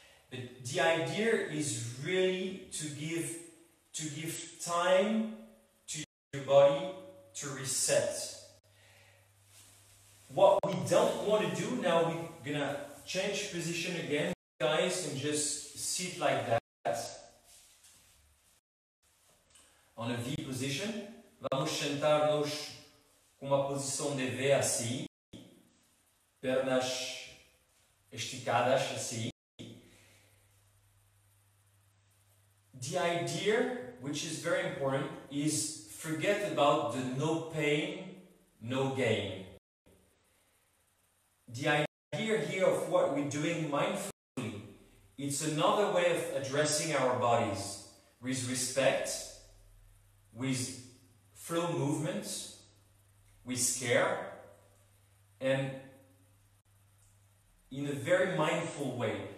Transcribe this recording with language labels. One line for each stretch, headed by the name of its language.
English: But the idea is really to give time to your body to reset. What we don't want to do now, we're gonna change position again, guys, and just sit like that on a V position.
Portuguese: Vamos sentar-nos com uma posição de V assim, pernas esticadas assim.
English: The idea, which is very important, is forget about the no pain, no gain. The idea here of what we're doing mindfully, it's another way of addressing our bodies with respect, with flow movements, with care, and in a very mindful way.